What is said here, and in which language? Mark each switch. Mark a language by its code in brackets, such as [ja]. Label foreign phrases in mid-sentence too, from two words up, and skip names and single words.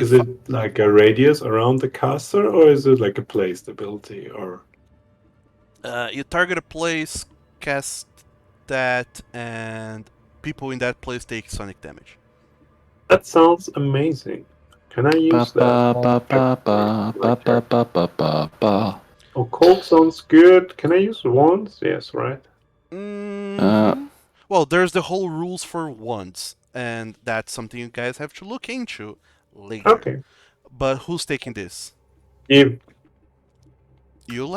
[en] Is it like a radius around the caster, or is it like a placed ability? Or you target a place, cast that, and people in that place take sonic damage. that sounds amazing. Can I Ba use ba that? ba ba ba ba ba ba ba ba ba. Occult sounds good. Can I use wands? Yes, right. Well, there's the whole rules for wands, and that's something you guys have to look into later. Okay. But who's taking this? If You, Lex?